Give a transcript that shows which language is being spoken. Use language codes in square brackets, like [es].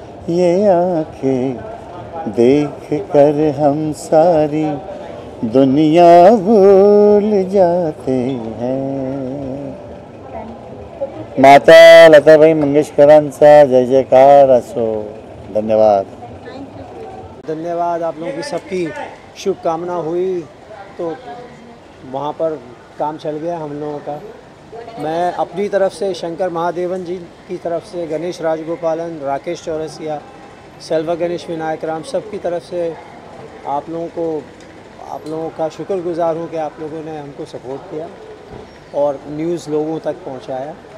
[hi] ये आंखें देख कर हम सारी दुनिया भूल जाते हैं. [mr] माता लताबाई मंगेशकरांचा जय जयकार असो. धन्यवाद. धन्यवाद. [hi] आप लोगों की सबकी शुभकामना हुई तो वहाँ पर काम चल गया हम लोगों का. मैं अपनी तरफ से शंकर महादेवन जी की तरफ से, गणेश राजगोपालन, राकेश चौरसिया, सेल्वा गणेश विनायक राम, सब की तरफ से आप लोगों का शुक्रगुजार हूँ कि आप लोगों ने हमको सपोर्ट किया और न्यूज़ लोगों तक पहुँचाया.